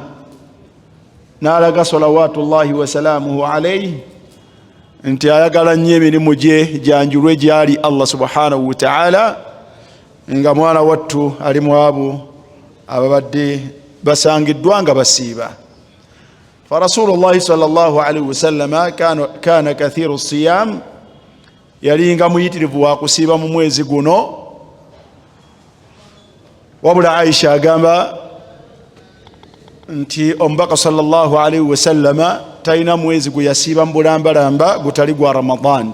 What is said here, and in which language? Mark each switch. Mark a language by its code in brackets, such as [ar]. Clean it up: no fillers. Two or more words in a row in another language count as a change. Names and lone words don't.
[lg] N'alaga [ar] صلوات الله وسلامه عليه [lg] nti ayagala nnyo emirimu gye janjulwe gyali [ar] الله سبحانه وتعالى, [lg] nga mwana wattu ali mu abo ababadde basangiddwa nga basiiba. [ar] فرسول الله صلى الله عليه وسلم كان كثير الصيام, [lg] yalinga muyitirivu wa kusiiba mu mwezi guno. Wabula Aisha agamba nti omubaka [ar] صلى الله عليه وسلم [lg] talina mwezi gwe yasiiba mu bulambalamba gutali gwa Ramadan.